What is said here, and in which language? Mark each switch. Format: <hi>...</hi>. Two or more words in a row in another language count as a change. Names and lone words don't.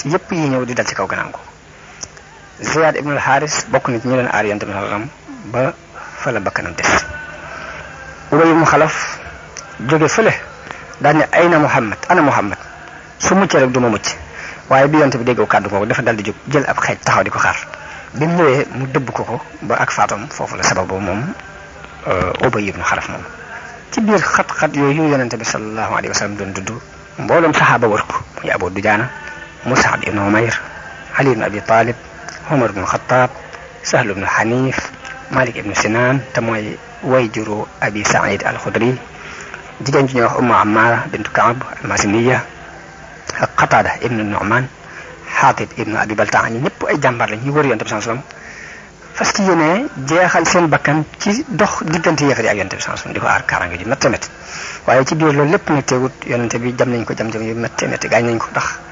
<wo>yépp yi ñëw di dal ci kaw gannaaw ko Ziyad ibn al-Haris bokk na ci ñi doon aar yonente bi</wo> <ar>صلى الله عليه وسلم</ar> <wo>ba fa la bakkanam des Ubay ibn Xalaf jóge fële daal ne ayna Muhammad ana Muhammad su muccee rek du ma mucc waaye bi yonente bi déggoo kàddu googu dafa dal di jóg jël ab xeej taxaw di ko xaar bi mu ñëwee mu dëbb ko ba ak faatam foofu la sababu moom Ubay ibn Xalaf moom ci biir xat-xat yooyu yonente bi</wo> <ar>صلى الله عليه وسلم</ar> <wo>doon dudd mbooloom saxaaba wër ko muy Abu Dujaana Mus'ab ibn Umayr Ali ibn Abi Talib Umar ibn Xattaab Sahl ibn Hanif Malik ibn Sinan te mooy way juru Abi Saïd al-Xudri jigéen ji ñuy wax Ummu Ammaara bintu Kaab al-Masiniya ak Qataada ibn Nu'man Xaatib ibn Abi Baltaa ñi ñëpp ay jàmbaar lañ ñu wër yonente bi</wo> <ar>صلى الله عليه وسلم</ar> <wo>fas ci yéene jeexal seen bakkan ci dox diggante yéefar yi ak yonente bi</wo> <ar>صلى الله عليه وسلم</ar> <wo>di ko aar kaaraange ji métti métti waaye ci biir loolu lépp nag teewut yonente bi jam nañ ko jam yu métti métti gaañ nañ ko ndax</wo>